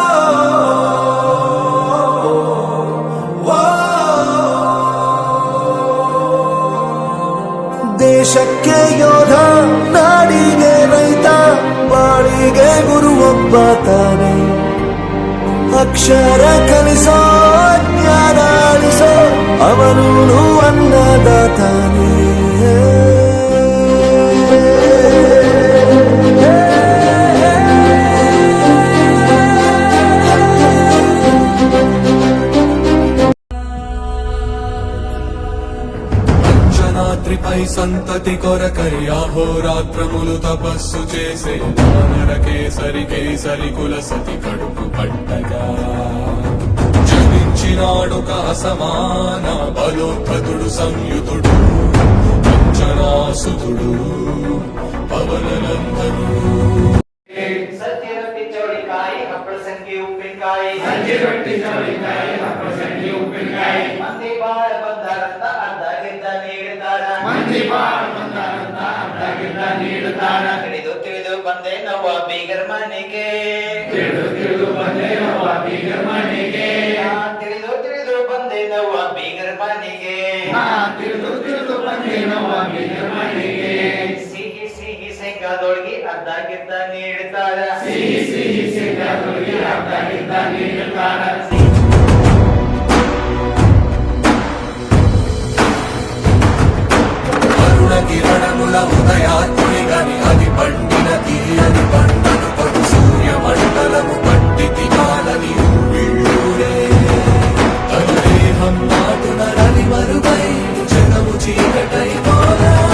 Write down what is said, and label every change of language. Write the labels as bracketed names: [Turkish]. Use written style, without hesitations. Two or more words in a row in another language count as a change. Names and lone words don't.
[Kannada] ದೇಶಕ್ಕೆ ಯೋಧ ನಾಡಿಗೆ ರೈತ ಬಾಳಿಗೆ ಗುರು ಒಬ್ಬ ತಾನೆ ಅಕ್ಷರ ಕಲಿಸೋ ಜ್ಞಾನ ಅಳಿಸೋ ಅವನೂನು ಅನ್ನದಾತಾನೆ [Telugu] అంజనాద్రిపై సంతతి కొరకై అహోరాత్రములు తపస్సు చేసే వానర కేసరి కేసరి కుల సతి కడుపు పట్టగా జనించినాడొక అసమాన బలోద్ధతుడు సంయుతుడు అంజనాసుతుడు పవననందనుడు [Kannada] ಸಜ್ಜಿ ರೊಟ್ಟಿ ಚೌಳಿಕಾಯಿ ಹಪ್ಪಳ ಸಂಗಿ ಉಪ್ಪಿನಕಾಯಿ ಮಂದಿ ಬಾಳ ಬಂದಾರಂತ ಅರ್ಧ ಗಿದ್ದ ನೀಡುತ್ತಾರ ತಿಳಿದು ಬಂದೆ ನವ್ವ ಬೀಗರ ಮನೆಗೆ ತಿಳಿದು ಬಂದೆ ನವ್ವ ಬೀಗರ ಮನೆಗೆ ಸಿಹಿ ಸಿಹಿ ಶೇಂಗಾದೊಳಗಿ ಅರ್ಧ ಗಿದ್ದ ನೀಡುತ್ತಾರ [Telugu] అరుణ కిరణముల ఉదయాత్మునిగని అది పండిన తీయని పంటను పడు సూర్య మండలము పట్టితి కాలని వీళ్ళూరే తన దేహం నాటున రవి మరుగై జగము చీకటై పోరా